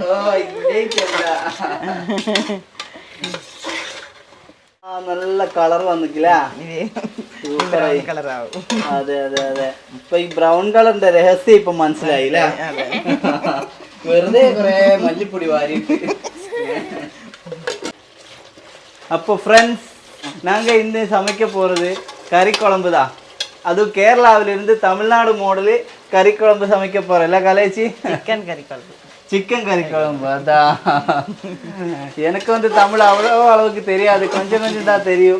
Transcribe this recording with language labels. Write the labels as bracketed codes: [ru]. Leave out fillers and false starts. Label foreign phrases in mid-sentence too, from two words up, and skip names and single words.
[ml] നല്ല കളർ വന്നിക്കില്ല, കളറാവും. അതെ. ഇപ്പൊ ഈ ബ്രൗൺ കളറിന്റെ രഹസ്യം ഇപ്പൊ മനസ്സിലായില്ലേ? വെറുതെ കൊറേ മല്ലിപ്പൊടി വാരിയിട്ട്. [ta] அப்போ ஃப்ரெண்ட்ஸ், நாங்கள் இந்த சமைக்க போகிறது கறி குழம்பு தான். அதுவும் கேரளாவிலிருந்து தமிழ்நாடு மாடலு கறி குழம்பு சமைக்க போகிறோம் இல்லை கலேச்சி? சிக்கன் கறி குழம்பு. அதான், எனக்கு வந்து தமிழ் அவ்வளோ அளவுக்கு தெரியாது, கொஞ்சம் தான் தெரியும்.